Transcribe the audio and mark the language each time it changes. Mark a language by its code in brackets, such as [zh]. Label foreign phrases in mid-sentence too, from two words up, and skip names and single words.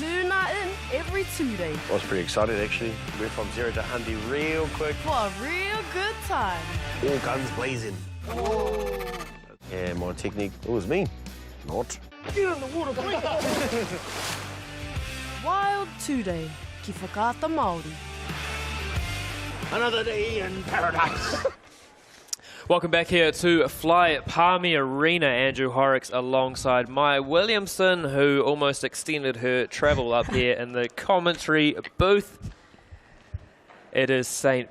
[en] Tuna in every 2 days. I was pretty excited actually. Went from 0 to 100 real quick. For a real good time. All guns blazing. Oh. Yeah, my technique, it was me. Not. Get in the water, Wild 2 day. [mi] Ki whakaata Māori. [en] Another day in paradise. Welcome back here to Fly Palmy Arena. Andrew Horrocks alongside Maya Williamson, who almost extended her travel up here in the commentary booth. It is St.